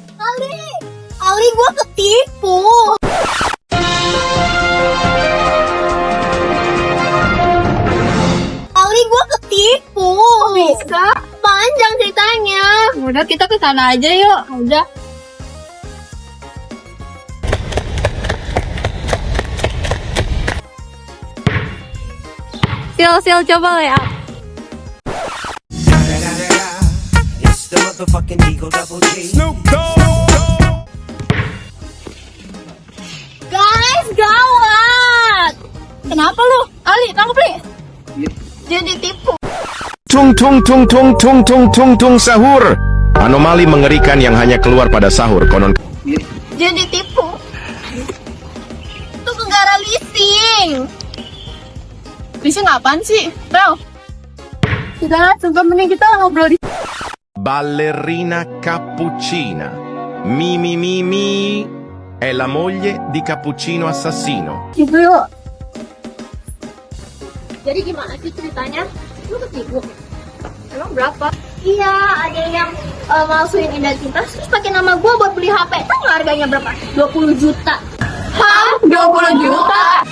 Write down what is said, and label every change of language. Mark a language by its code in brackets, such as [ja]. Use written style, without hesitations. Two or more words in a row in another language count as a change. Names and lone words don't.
[id] Ali gue ketipu. Ali gue ketipu. Bisa? Panjang ceritanya. Udah kita ke sana aja yuk. Udah. Sil coba ya. [en] It's the motherfucking Eagle Double G. [id] Guys, gawat. Kenapa lu? Ali, tangkap li. Jadi tipu. Tung tung tung tung tung tung tung tung sahur. Anomali mengerikan yang hanya keluar pada sahur konon. Jadi tipu. Itu negara leasing. Leasing apaan sih? Bro. Udah, coba mending kita ngobrol di [it] Ballerina cappuccina. Mi mi mi mi. È la moglie di Cappuccino Assassino. [id] situ yuk. Jadi gimana sih ceritanya? Lu ketipu. Emang berapa? Iya, ada yang malsuin identitas terus pakai nama gue buat beli HP. Tahu nggak harganya berapa? 20 juta. Hah? 20 juta?